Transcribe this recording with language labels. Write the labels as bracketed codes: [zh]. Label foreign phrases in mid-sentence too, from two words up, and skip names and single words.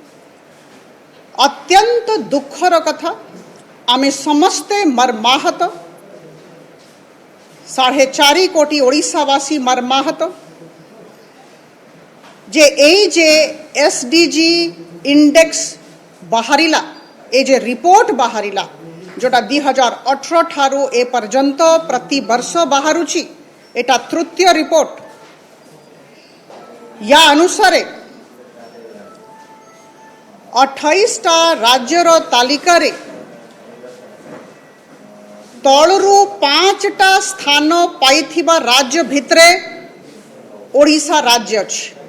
[or] ଅତ୍ୟନ୍ତ ଦୁଃଖର କଥା ଆମେ ସମସ୍ତେ ମର୍ମାହତ 4.5 କୋଟି ଓଡ଼ିଶାବାସୀ ମର୍ମାହତ ଯେ [en] SDG index [or] ବାହାରିଲା ଯେ ରିପୋର୍ଟ ବାହାରିଲା ଯୋଉଟା 2018 ଠାରୁ ଏ ପର୍ଯ୍ୟନ୍ତ ପ୍ରତି ବର୍ଷ ବାହାରୁଛି ଏଇଟା ତୃତୀୟ ରିପୋର୍ଟ। ଯା ଅନୁସାରେ 28ଟା ରାଜ୍ୟର ତାଲିକା ରେ ତଳରୁ 5ଟା ସ୍ଥାନ ପାଇଥିବା ରାଜ୍ୟ ଭିତରେ ଓଡ଼ିଶା ରାଜ୍ୟ ଅଛି।